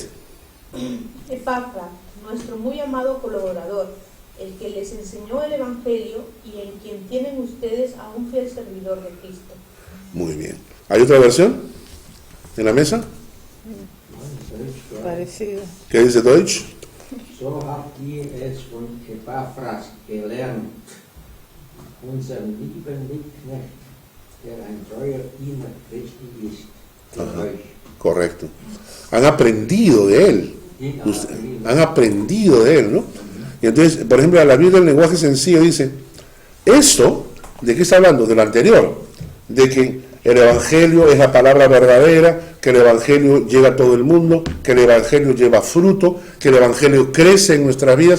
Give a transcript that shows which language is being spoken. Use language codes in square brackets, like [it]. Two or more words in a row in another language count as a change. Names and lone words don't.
[es] Epafras, nuestro muy amado colaborador, el que les enseñó el Evangelio y en quien tienen ustedes a un fiel servidor de Cristo. Muy bien. ¿Hay otra versión en la mesa? Parecido. ¿Qué dice Deutsch? [de] So habt ihr es von Epaphras gelernt, unseren lieben Mitknecht, der ein treuer Diener Christi ist, für euch. [es] Correcto. Han aprendido de él. Han aprendido de él, ¿no? Y entonces, por ejemplo, la Biblia del lenguaje sencillo dice, esto, ¿de qué está hablando? De lo anterior, de que el Evangelio es la palabra verdadera, que el Evangelio llega a todo el mundo, que el Evangelio lleva fruto, que el Evangelio crece en nuestras vidas.